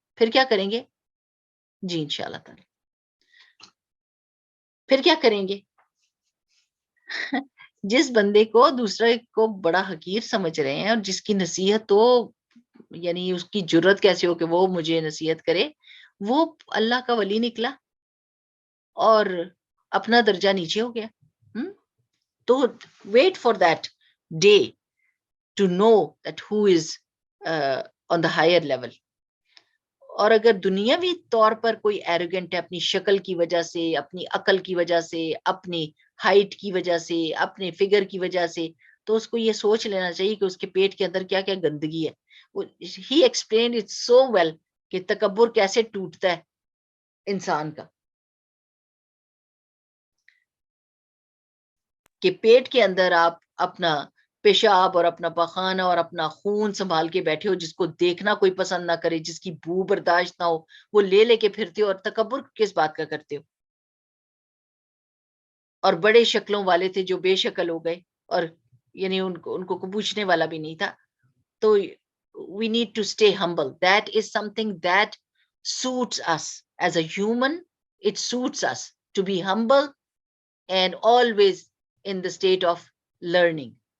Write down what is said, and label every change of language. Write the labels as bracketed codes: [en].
[ur] پھر کیا کریں گے؟ جی انشاءاللہ تعالی پھر کیا کریں گے؟ جس بندے کو دوسرے کو بڑا حقیر سمجھ رہے ہیں اور جس کی نصیحت تو یعنی اس کی جرت کیسے ہو کہ وہ مجھے نصیحت کرے، وہ اللہ کا ولی نکلا اور اپنا درجہ نیچے ہو گیا. [en] تو wait for that day to know that who is on the higher level. [ur] اور اگر دنیاوی طور پر کوئی ایروگنٹ ہے اپنی شکل کی وجہ سے، اپنی عقل کی وجہ سے، اپنی ہائٹ کی وجہ سے، اپنے فگر کی وجہ سے، تو اس کو یہ سوچ لینا چاہیے کہ اس کے پیٹ کے اندر کیا کیا گندگی ہے. [en] He explained it so well [ur] کہ تکبر کیسے ٹوٹتا ہے انسان کا. کہ پیٹ کے اندر آپ اپنا پیشاب اور اپنا پخانہ اور اپنا خون سنبھال کے بیٹھے ہو، جس کو دیکھنا کوئی پسند نہ کرے، جس کی بو برداشت نہ ہو، وہ لے کے پھرتے ہو، اور تکبر کس بات کا کرتے ہو. اور بڑے شکلوں والے تھے جو بے شکل ہو گئے اور یعنی ان کو پوچھنے والا بھی نہیں تھا. [en] تو we need to stay humble. That is something that suits us as a human. It suits us to be humble and always in the state of learning.